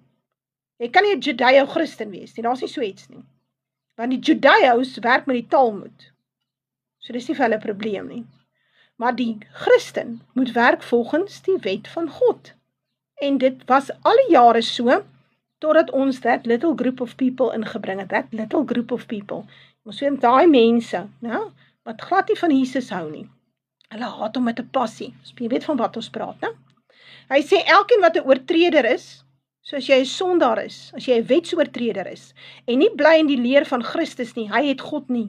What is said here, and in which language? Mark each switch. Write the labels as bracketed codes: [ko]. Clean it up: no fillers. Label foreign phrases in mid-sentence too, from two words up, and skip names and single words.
[af] Jy kan nie 'n Judeo-Christen wees nie, daar's nie so iets nie. Want die Judeo's werk met die Talmud. So dis nie vir hulle probleem nie. Maar die Christen moet werk volgens die wet van God. En dit was alle jare so, totdat ons [en] that little group of people [af] ingebring het, [en] that little group of people. [af] Ons weet daai mense, nou, wat glad nie van Jesus hou nie. Hulle haat hom met 'n passie. Jy weet van wat ons praat, né? Hy sê elkeen wat 'n oortreder is, so as jy 'n sondaar is, as jy 'n wetsoortreder is, en nie bly in die leer van Christus nie, hy het God nie.